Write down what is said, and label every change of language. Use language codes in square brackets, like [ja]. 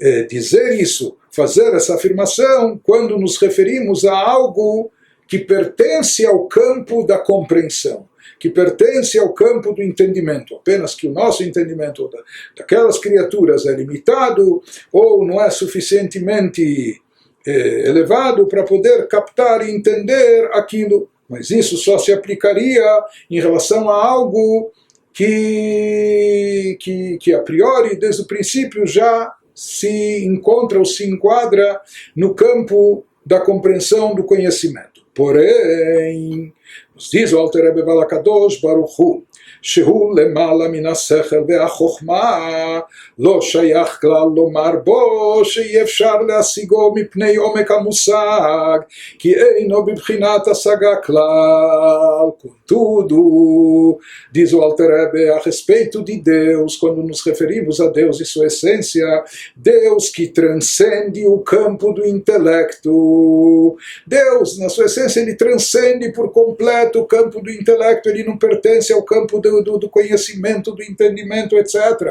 [pt] dizer isso, fazer essa afirmação, quando nos referimos a algo que pertence ao campo da compreensão, que pertence ao campo do entendimento, apenas que o nosso entendimento daquelas criaturas é limitado ou não é suficientemente elevado para poder captar e entender aquilo. Mas isso só se aplicaria em relação a algo que a priori, desde o princípio, já se encontra ou se enquadra no campo da compreensão do conhecimento. Porém, nos diz o Alter Rebbe [he] Valakadosh Baruch Hu, שהוא למעלה מן השכל והחוכמה, לא שייך כלל לומר בו שאי אפשר להשיגו מפני עומק המושג, כי אינו בבחינת השגה כלל. [pt] Contudo, diz o Alter Rebbe, a respeito de Deus, quando nos referimos a Deus e sua essência, Deus que transcende o campo do intelecto. Deus, na sua essência, ele transcende por completo o campo do intelecto, ele não pertence ao campo do conhecimento, do entendimento, etc.